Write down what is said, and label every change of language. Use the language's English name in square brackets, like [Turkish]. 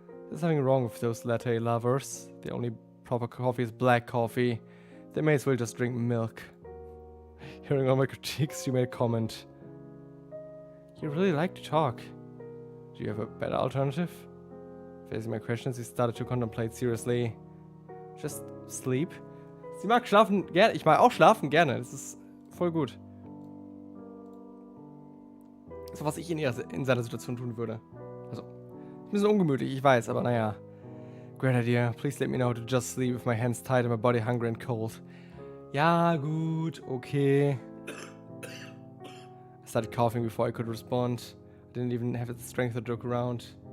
[English] There's nothing wrong with those latte lovers. The only proper coffee is black coffee. They may as well just drink milk. Hearing all my critiques, she made a comment. You really like to talk. Do you have a better alternative? Facing my questions, he started to contemplate seriously. Just sleep? [German] Sie mag schlafen gerne. Ich mag auch schlafen gerne. Das ist voll gut. So was ich in seiner Situation tun würde. Also, ein bisschen ungemütlich, ich weiß, aber naja. [English] Great idea. Please let me know how to just sleep with my hands tied and my body hungry and cold. [German] Ja, gut, [English] okay. I started coughing before I could respond. I didn't even have the strength to joke around.